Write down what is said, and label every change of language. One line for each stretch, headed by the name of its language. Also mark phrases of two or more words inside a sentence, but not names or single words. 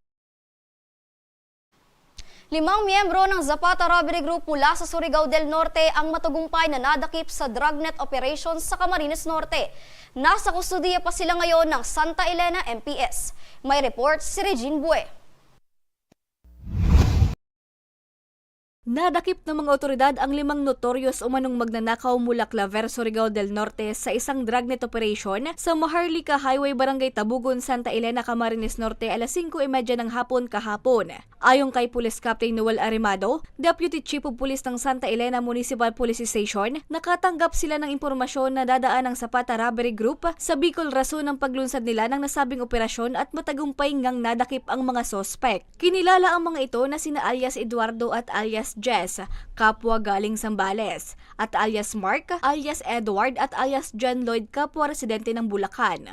Filipino: 5 miyembro ng Zapata Robbery Group mula sa Surigao del Norte ang matagumpay na nadakip sa
English: dragnet operations
Filipino: sa Camarines Norte. Nasa kustudiya pa sila ngayon ng Santa Elena MPS. May report si Regine Bue. Nadakip ng mga otoridad ang 5 notorious umanong magnanakaw mula Claver, Surigao del Norte sa isang
English: dragnet operation
Filipino: sa Maharlika Highway, Barangay Tabugon, Santa Elena, Camarines Norte alas 5:30 ng hapon kahapon. Ayon kay Police Captain Noel Arimado, Deputy Chief of Police ng Santa Elena Municipal Police Station, nakatanggap sila ng impormasyon na dadaan ng Zapata Robbery Group sa Bicol rason ng paglunsad nila ng nasabing operasyon at matagumpay ngang nadakip ang mga sospek. Kinilala ang mga ito na sina alias Eduardo at alias Jess, kapwa galing Zambales, at alias Mark, alias Edward at alias John Lloyd, kapwa residente ng Bulacan.